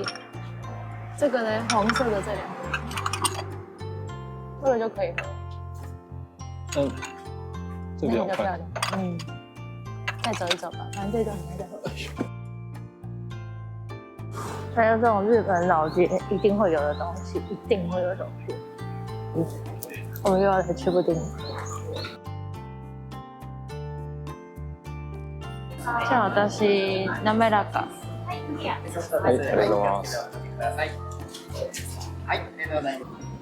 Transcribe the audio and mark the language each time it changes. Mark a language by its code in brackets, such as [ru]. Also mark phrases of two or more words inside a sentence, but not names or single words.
[zh] 這個呢，紅色的這兩個，這個就可以喝。這比較漂亮。再走一走吧，反正這個很難再喝。還有這種日本老街一定會有的東西，一定會有的東西。我們又要來吃布丁。 [ja] 像私滑らか。はい、ありがとうございます。はい、ありがとうございます。